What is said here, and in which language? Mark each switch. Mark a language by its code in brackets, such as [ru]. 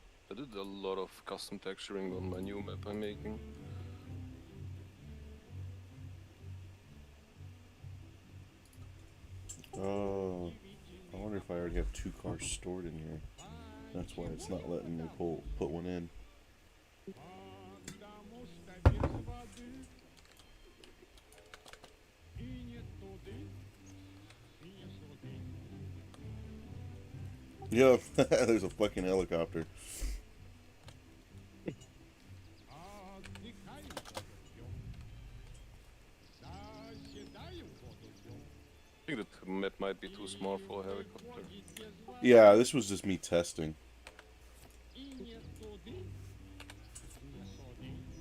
[en] I did a lot of custom texturing on my new map I'm making. Oh, I wonder if I already have 2 cars stored in here. That's why it's not letting me put one in. [ru] Потому что без воды и нет туды, и нет суды. [en] Yeah, there's a fucking helicopter. [ru] Отдыхаем воду пьем, заседаем воду пьем. [en] I think that map might be too small for a helicopter. [ru] Ходит без воды [en] Yeah, this was just me testing. [ru] и нет туды, не суды.